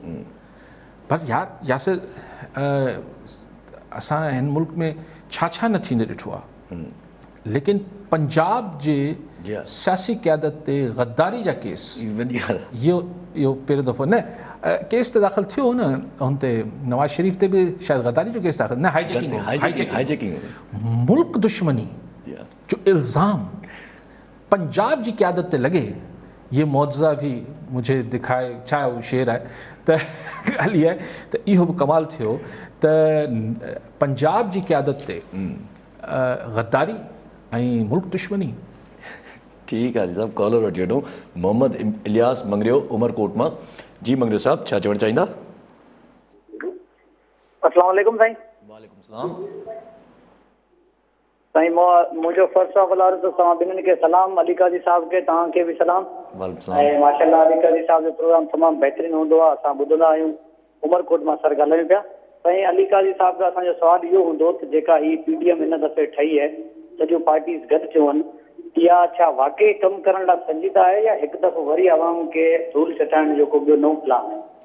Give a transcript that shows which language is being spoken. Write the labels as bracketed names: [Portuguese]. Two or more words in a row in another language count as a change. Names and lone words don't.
[Sindhi] पर यासिर असां हिन मुल्क में छा न थींदो ॾिठो आहे, लेकिन पंजाब जे सियासी क़यादत ते गद्दारी जा केस, इहो पहिरियों दफ़ो न केस त दाख़िल थियो न, हुन ते नवाज़ शरीफ़ ते बि शायदि गद्दारी जो केस दाख़िल न, हाईजैकिंग मुल्क दुश्मनी जो इल्ज़ाम पंजाब जी क़यादत ते लॻे, [Urdu] ये मुआवज़ा भी मुझे दिखाए, [Sindhi] छा उहो शेर आहे त ॻाल्हि इहा आहे त इहो बि कमाल थियो त पंजाब जी क़यादत ते गद्दारी ऐं मुल्क दुश्मनी। ठीकु आहे साहब, कॉलर वठी वठूं। मोहम्मद इलियास मंगरियो उमरकोट मां। जी मंगरियो साहब, छा चवणु चाहींदा? [Arabic] अस्सलाम वालेकुम साईं। वालेकुम सलाम [Sindhi] साईं, मुंहिंजो [English] first of all [Sindhi] अर्ज़ु तव्हां ॿिन्हिनि खे सलाम, अली काज़ी साहिब खे, तव्हांखे बि सलाम। ऐं माशाअल्लाह अली काज़ी साहिब जो प्रोग्राम तमामु बहितरीनु हूंदो आहे, असां ॿुधंदा आहियूं। उमरकोट मां सर ॻाल्हायूं पिया। साईं अली काज़ी साहिब खां असांजो सुवालु इहो हूंदो त जेका ही PDM हिन दफ़े ठही आहे, सॼियूं पार्टीज़ गॾु थियूं आहिनि, इहा छा वाक़ई कमु करण लाइ संजीदा आहे या हिकु दफ़ो वरी आवाम खे धूल चटाइण जो को ॿियो नओं प्लान आहे?